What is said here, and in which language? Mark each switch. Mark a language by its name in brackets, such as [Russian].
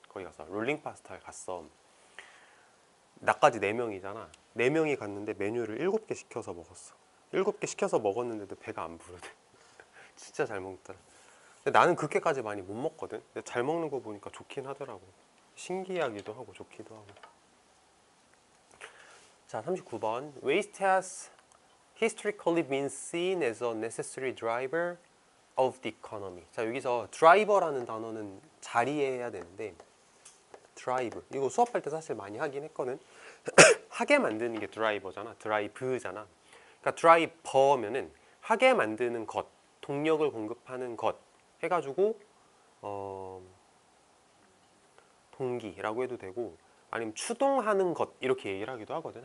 [Korean] 거기 가서 롤링 파스타를 갔어. 나까지 4명이잖아. 4명이 갔는데 메뉴를 7개 시켜서 먹었어. 7개 시켜서 먹었는데도 배가 안 부르대. 진짜 잘 먹더라. 근데 나는 그렇게까지 많이 못 먹거든. 근데 잘 먹는 거 보니까 좋긴 하더라고. 신기하기도 하고 좋기도 하고. 자, 39번. [English] Waste has historically been seen as a necessary driver of the economy. [Korean] 자, 여기서 driver라는 단어는 자리해야 되는데, drive 이거 수업할 때 사실 많이 하긴 했거든. 하게 만드는 게 드라이버잖아. 드라이브잖아. 그러니까 드라이버면은 하게 만드는 것, 동력을 공급하는 것 해가지고 동기라고 해도 되고, 아니면 추동하는 것 이렇게 얘기를 하기도 하거든.